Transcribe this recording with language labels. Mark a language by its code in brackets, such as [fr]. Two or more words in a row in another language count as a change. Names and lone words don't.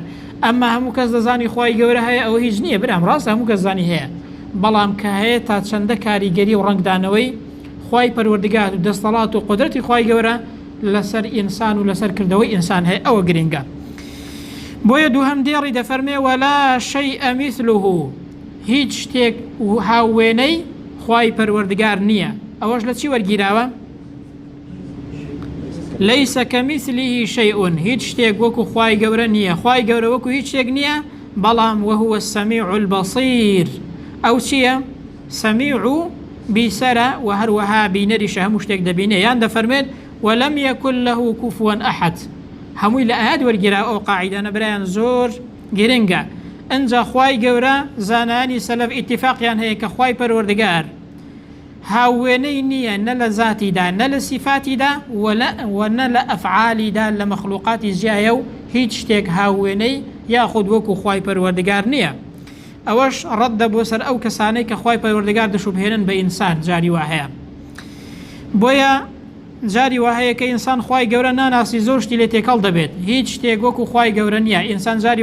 [ckb] ئەمما هەموو کەس دەزانی خوای گەورە هەیە ئەوە هیچ نییە برام ڕاستە هەموو کەس زانی هەیە بەڵام کە هەیە تا چەندە کاریگەری و ڕنگدانەوەی خوای پەروەردگار و دەستەڵات و قودرەتی خوای گەورە لەسەر ئینسان و لەسەر کردەوەی ئینسان هەیە ئەوە گرنگە بۆیە دووهەم دێڕی دەفەرمێ [ar] ولا شيء مثله [ckb] هیچ شتێک هاوێنەی خوای پەروەردگار نییە ئەوەش لە چی وەرگیراوە [ar] ليس كمثله شيء [ckb] هیچ شتێک وەکو خوای گەورە نییە خوای گەورە وەکو هیچ شتێک نییە بەڵام [ar] وهو السميع البصير [ckb] ئەو چییە سەمیع و بیسەرە و هەروەها بینەریشە هەموو شتێک دەبینێ یان دەفەرمێت [ar] ولم يكن له كفوا أحد [ckb] همووی لە ئاەت وەرگرا ئەو قاعیدانە برایان زۆر گرنگە ئەنجا خوای گەورە زانانی سەلەف ئیتیفاقیان هەیە کە خوای پەروەردگار هاوێنەی نییە نە لە زاتیدا نە لە سیفاتیدا و نە لە ئەفعالیدا لە مەخلوقاتی جیایە و هیچ شتێک هاوێنەی یاخود وەکو خوای پەروەردگار نییە ئەوەش ڕەددە بۆ سەر ئەو کەسانەی کە خوای پەروەردگار دەشوبهێنن بە ئینسان جاری وا هەیە بۆیە جاری وهەیە کە ئینسان خوای گەورە ناناسی زۆر شتی لێ تێکەڵ دەبێت هیچ شتێک وەکو خوای گەورە نییە ئینسان جاری